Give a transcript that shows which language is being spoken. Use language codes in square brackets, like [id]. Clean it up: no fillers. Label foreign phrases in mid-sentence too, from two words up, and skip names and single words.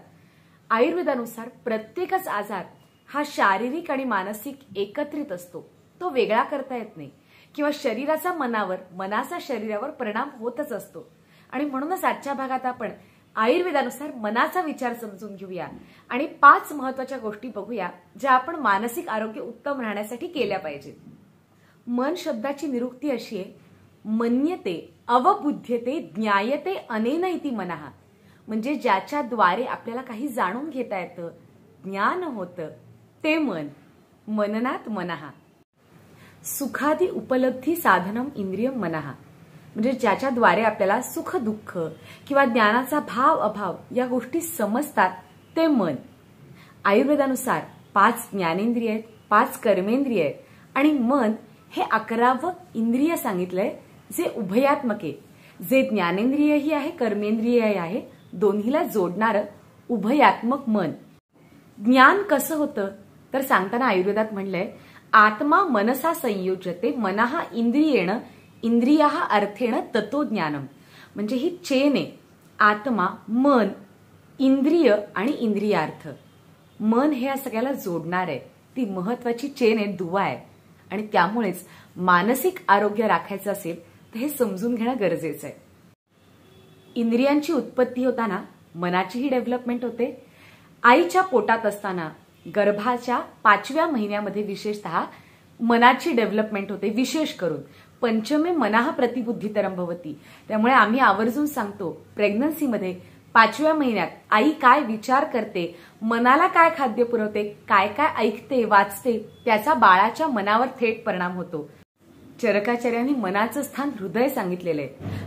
[mr] आयुर्वेदानुसार प्रत्येकच आजार हा शारीरिक आणि मानसिक एकत्रित असतो, तो वेगळा करता येत नाही किंवा शरीराचा मनावर, मनाचा शरीरावर परिणाम होतच असतो। आणि म्हणूनच आजच्या भागात आपण आयुर्वेदानुसार मनाचा विचार समजून घेऊया आणि 5 महत्त्वाच्या गोष्टी बघूया ज्या आपण मानसिक आरोग्य उत्तम राहण्यासाठी केल्या पाहिजेत। मन शब्दाची निरुक्ती अशी आहे, [sa] मन्यते अवबुध्यते ज्ञायते अनेन इति मनः। [mr] म्हणजे ज्याच्याद्वारे आपल्याला काही जाणून घेता येतं, ज्ञान होतं, ते मन। [sa] मननात मनः। सुखादी उपलब्धी साधनम इंद्रियम मनः। [mr] म्हणजे ज्याच्याद्वारे आपल्याला सुख दुःख किंवा ज्ञानाचा भाव अभाव या गोष्टी समजतात, ते मन। आयुर्वेदानुसार 5 ज्ञानेंद्रिय आहेत, 5 कर्मेंद्रिय आहेत आणि मन हे 11वं इंद्रिय सांगितलंय, जे उभयात्मक आहे, जे ज्ञानेंद्रियही आहे, कर्मेंद्रियही आहे, दोन्हीला जोडणारं उभयात्मक मन। ज्ञान कसं होतं तर सांगताना आयुर्वेदात म्हणलंय, [sa] आत्मा मनसा संयोजते मनः इंद्रियेण इंद्रियाः अर्थेण ततो ज्ञानम। [mr] म्हणजे ही चेन आहे, आत्मा, मन, इंद्रिय आणि इंद्रियार्थ। मन हे या सगळ्याला जोडणार आहे, ती महत्वाची चेन आहे, दुवा आहे। आणि त्यामुळेच मानसिक आरोग्य राखायचं असेल तर हे समजून घेणं गरजेचं आहे। इंद्रियांची उत्पत्ती होताना मनाचीही डेव्हलपमेंट होते। आईच्या पोटात असताना गर्भाच्या 5व्या महिन्यामध्ये विशेषतः मनाची डेव्हलपमेंट होते, विशेष करून [sa] पंचमे मनः प्रतिबुद्धीतरम भवती। [mr] त्यामुळे आम्ही आवर्जून सांगतो, प्रेग्नन्सीमध्ये 5व्या महिन्यात आई काय विचार करते, मनाला काय खाद्य पुरवते, काय काय ऐकते वाचते, त्याचा बाळाच्या मनावर थेट परिणाम होतो। चरकाचार्यांनी मनाचं स्थान हृदय सांगितलेलं आहे।